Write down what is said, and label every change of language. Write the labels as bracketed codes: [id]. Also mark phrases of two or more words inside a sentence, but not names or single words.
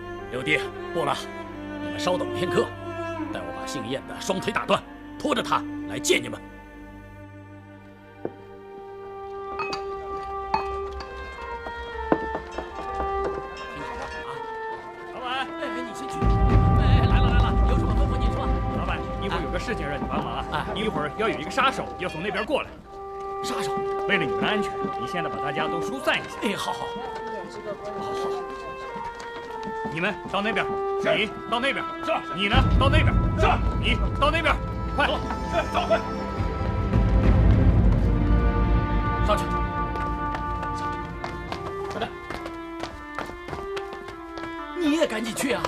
[zh] 六弟，不了，你們稍等片刻。待我把姓燕的雙腿打斷，拖着他來見你們。聽好了啊，老闆，你先去。來了，有什麼吩咐您說。老闆，一會兒有個事情讓你幫忙啊！一會兒要有一個殺手要從那邊過來。殺手，為了你們的安全，你現在把大家都疏散一下。好。你們到那邊，你到那邊，是你呢？到那邊，是你到那邊，快走，是走快，上去，快點，你也趕緊去啊！